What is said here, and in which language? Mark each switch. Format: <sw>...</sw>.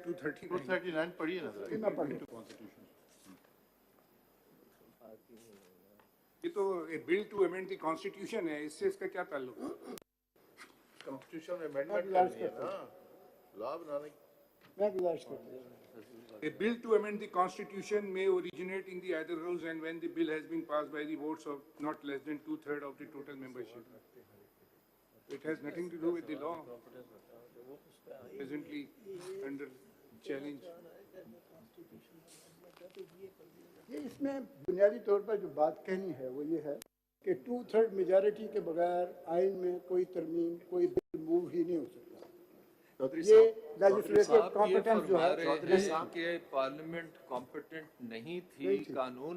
<hi>239 पढ़िए ना जरा। मैं पढ़ लूँ। ये तो bill to amend the constitution है, इससे इसका क्या ताल्लुक? कॉन्स्टिट्यूशन में अमेंडमेंट करनी है ना, लॉ बनाने। मैं गुजारिश करता हूँ,</hi> <en>A bill to amend the constitution may originate in the either house and when the bill has been passed by the votes of not less than 2/3 of the total membership. It has nothing to do with the law presently under challenge.</en> <hi>ये इसमें बुनियादी तौर पर जो बात कहनी है वो ये है कि 2/3 मेजॉरिटी के बगैर आइन में कोई तरमीम, कोई बिल मूव ही नहीं हो सकता। ये लेजिस्लेटिव कॉम्पिटेंस जो है, चौधरी साहब के पार्लियामेंट कॉम्पिटेंट नहीं थी कानून</hi>